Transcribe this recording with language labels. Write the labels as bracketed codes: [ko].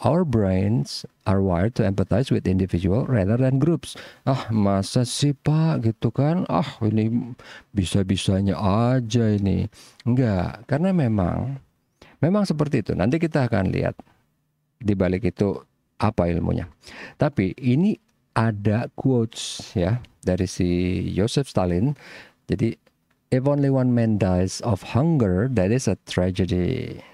[en] Our brains are wired to empathize with individual rather than groups. [id] Masa sih Pak gitu kan? Ini bisa-bisanya aja ini. Enggak, karena memang seperti itu. Nanti kita akan lihat di balik itu apa ilmunya. Tapi ini ada quotes ya dari si Joseph Stalin. [en] Jadi, if only one man dies of hunger, that is a tragedy.